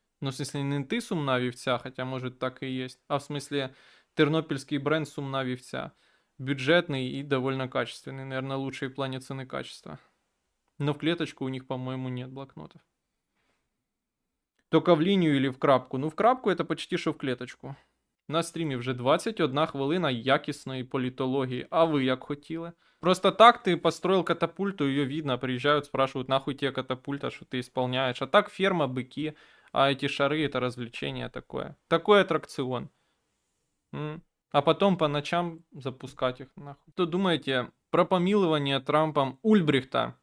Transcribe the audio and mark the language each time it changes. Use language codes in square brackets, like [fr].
[ru] Но в смысле не ты сумна вівця, хотя может так и есть, а в смысле тернопільський бренд сумна вівця. Бюджетный и довольно качественный, наверное, лучший в плане цены качества. Но в клеточку у них, по-моему, нет блокнотов. Только в линию или в крапку. Ну, в крапку это почти що в клеточку. [uk] На стрімі вже 21 хвилина якісної політології. А ви як хотіли? [ru] Просто так ты построил катапульту, ее видно, приезжают, спрашивают, нахуй тебе катапульта, что ты исполняешь. А так ферма, быки, а эти шары это развлечение такое. Такой аттракцион. А потом по ночам запускать их нахуй. Что думаете про помилование Трампом Ульбрихта?